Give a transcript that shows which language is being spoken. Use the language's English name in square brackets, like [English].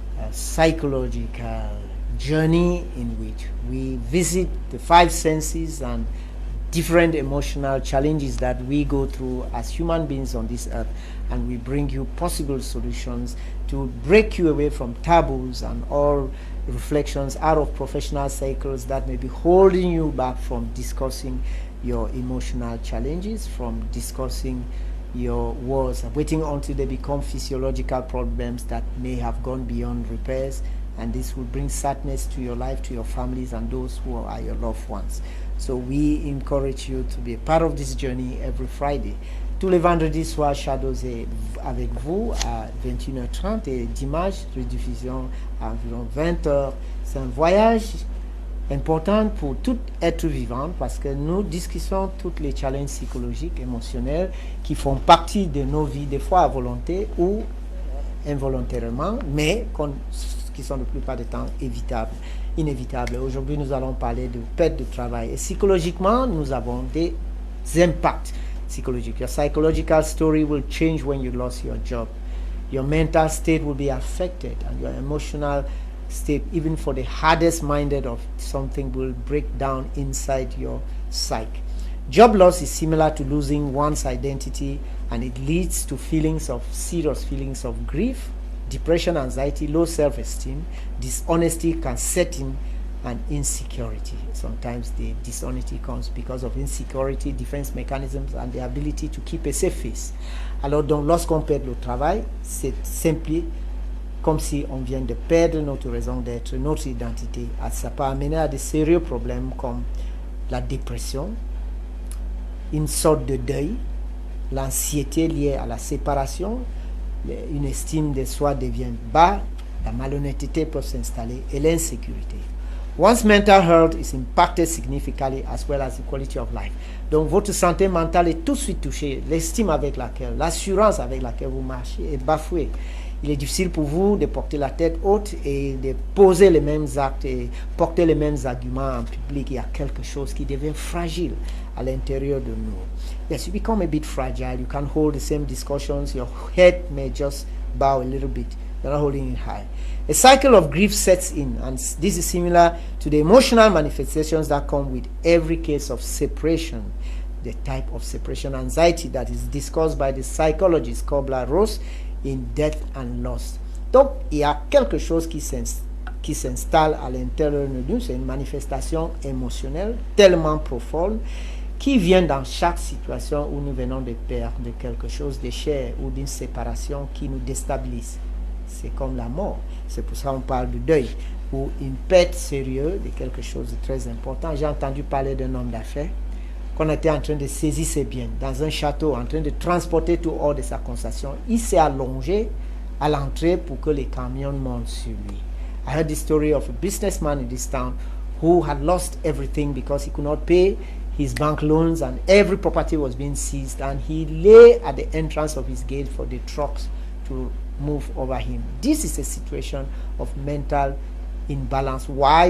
[English] psychological journey in which we visit the five senses and different emotional challenges that we go through as human beings on this earth, and we bring you possible solutions to break you away from taboos and all reflections out of professional cycles that may be holding you back from discussing your emotional challenges, from discussing your woes, waiting until they become physiological problems that may have gone beyond repairs, and this will bring sadness to your life, to your families, and those who are your loved ones. So we encourage you to be a part of this journey every Friday. [French] Tous les vendredis soirs, Shadows est avec vous à 21h30 et dimanche, rediffusion à environ 20h. C'est un voyage important pour tout être vivant parce que nous discutons tous les challenges psychologiques, émotionnels qui font partie de nos vies, des fois à volonté ou involontairement, mais qui sont la plupart du temps inévitables. Aujourd'hui, nous allons parler de perte de travail. Et psychologiquement, nous avons des impacts psychologiques. [English] Your psychological story will change when you lost your job. Your mental state will be affected, and your emotional state, even for the hardest minded of something, will break down inside your psyche. Job loss is similar to losing one's identity, and it leads to serious feelings of grief, depression, anxiety, low self-esteem. Dishonesty can set in, and insecurity. Sometimes the dishonesty comes because of insecurity, defense mechanisms, and the ability to keep a safe face. [French] Alors donc, lorsqu'on perd le travail, c'est simplement comme si on vient de perdre notre raison d'être, notre identité. Ça peut amener à de sérieux problèmes comme la dépression, une sorte de deuil, l'anxiété liée à la séparation, une estime de soi devient bas, la malhonnêteté peut s'installer et l'insécurité. [English] One's mental health is impacted significantly as well as the quality of life. [French] Donc votre santé mentale est tout de suite touchée. L'estime avec laquelle, l'assurance avec laquelle vous marchez est bafouée. Il est difficile pour vous de porter la tête haute et de poser les mêmes actes et porter les mêmes arguments en public. Il y a quelque chose qui devient fragile à l'intérieur de nous. [English] Yes, you become a bit fragile. You can't hold the same discussions. Your head may just bow a little bit. You're not holding it high. A cycle of grief sets in, and this is similar to the emotional manifestations that come with every case of separation, the type of separation anxiety that is discussed by the psychologist Kubler-Ross in Death and Loss. [French] Donc, il y a quelque chose qui s'installe à l'intérieur de nous, c'est une manifestation émotionnelle tellement profonde qui vient dans chaque situation où nous venons de perdre quelque chose de cher ou d'une séparation qui nous déstabilise. C'est comme la mort. C'est pour ça qu'on parle de deuil ou une perte sérieuse de quelque chose de très important. J'ai entendu parler d'un homme d'affaires qu'on était en train de saisir ses biens dans un château, en train de transporter tout hors de sa concession. Il s'est allongé à l'entrée pour que les camions montent sur lui. [English] I heard the story of a businessman in this town who had lost everything because he could not pay his bank loans and every property was being seized, and he lay at the entrance of his gate for the trucks to move over him. This is a situation of mental imbalance. Why?